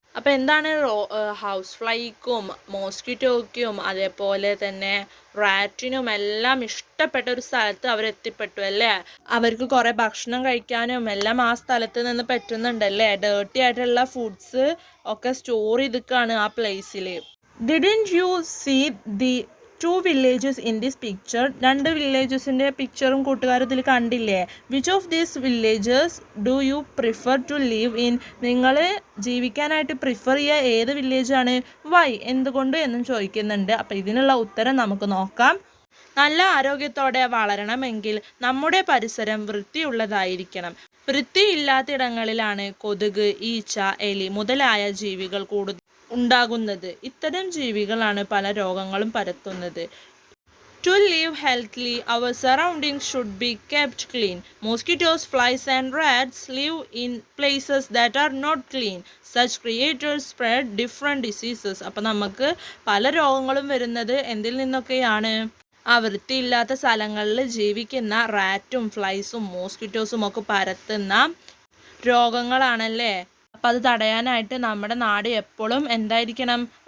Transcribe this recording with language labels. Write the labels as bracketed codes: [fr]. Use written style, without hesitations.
[ml] അപ്പം എന്താണ് ഹൗസ് ഫ്ലൈക്കും മോസ്കിറ്റോയ്ക്കും അതേപോലെ തന്നെ റാറ്റിനും എല്ലാം ഇഷ്ടപ്പെട്ട ഒരു സ്ഥലത്ത് അവരെത്തിപ്പെട്ടു അല്ലേ. അവർക്ക് കുറേ ഭക്ഷണം കഴിക്കാനും എല്ലാം ആ സ്ഥലത്ത് നിന്ന് പറ്റുന്നുണ്ടല്ലേ. ഡേർട്ടി ആയിട്ടുള്ള ഫുഡ്സ് ഒക്കെ സ്റ്റോർ ചെയ്തിക്കാണ് ആ പ്ലേസിൽ. [en] Didn't you see the two villages in this picture? [ml] രണ്ട് വില്ലേജസിൻ്റെ പിക്ചറും കൂട്ടുകാർ ഇതിൽ കണ്ടില്ലേ? [en] Which of these villages do you prefer to live in? [ml] നിങ്ങൾ ജീവിക്കാനായിട്ട് പ്രിഫർ ചെയ്യുക ഏത് വില്ലേജാണ്? വൈ, എന്തുകൊണ്ട് എന്നും ചോദിക്കുന്നുണ്ട്. അപ്പോൾ ഇതിനുള്ള ഉത്തരം നമുക്ക് നോക്കാം. നല്ല ആരോഗ്യത്തോടെ വളരണമെങ്കിൽ നമ്മുടെ പരിസരം വൃത്തിയുള്ളതായിരിക്കണം. വൃത്തിയില്ലാത്തിടങ്ങളിലാണ് കൊതുക്, ഈച്ച, എലി മുതലായ ജീവികൾ കൂടുതൽ ഉണ്ടാകുന്നത്. ഇത്തരം ജീവികളാണ് പല രോഗങ്ങളും പരത്തുന്നത്. [en] To live healthily, our surroundings should be kept clean. Mosquitoes, flies and rats live in places that are not clean. Such creatures spread different diseases. [ml] അപ്പം നമുക്ക് പല രോഗങ്ങളും വരുന്നത് എന്തിൽ നിന്നൊക്കെയാണ്? ആ വൃത്തിയില്ലാത്ത സ്ഥലങ്ങളിൽ ജീവിക്കുന്ന റാറ്റും ഫ്ലൈസും മോസ്കിറ്റോസും ഒക്കെ പരത്തുന്ന രോഗങ്ങളാണല്ലേ. അപ്പം അത് തടയാനായിട്ട് നമ്മുടെ നാട് എപ്പോഴും എന്തായിരിക്കണം?